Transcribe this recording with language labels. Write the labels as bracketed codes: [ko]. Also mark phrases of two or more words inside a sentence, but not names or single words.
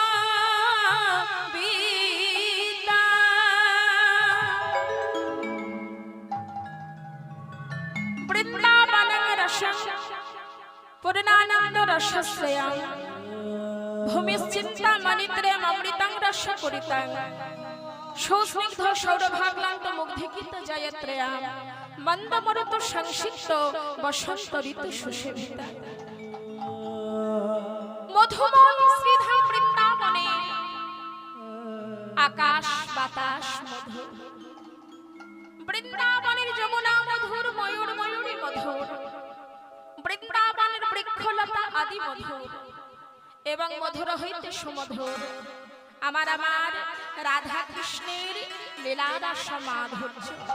[sa] বৃন্দাবনং রসং পূর্ণানন্দ রসস্যং ভূমিশ্চিন্তামণিত্রয়ং অমৃতং রসপূরিতং সৌস্নিগ্ধ সৌরভাক্লান্ত মুগ্ধগীত জয়ত্রয়ং মন্দমরুত সংসিক্ত বসন্ত ঋতু সুশোভিতা। [bn] মধুময় শ্রীধাম বৃন্দাবনে আকাশ বাতাস মধুর, বৃন্দাবনের যমুনা মধুর, ময়ূর ময়ূরী মধুর, বৃন্দাবনের বৃক্ষলতা আদি মধুর এবং মধুর হইতে সুমধুর আমার আমার রাধা কৃষ্ণের লীলারস মাধুর্য।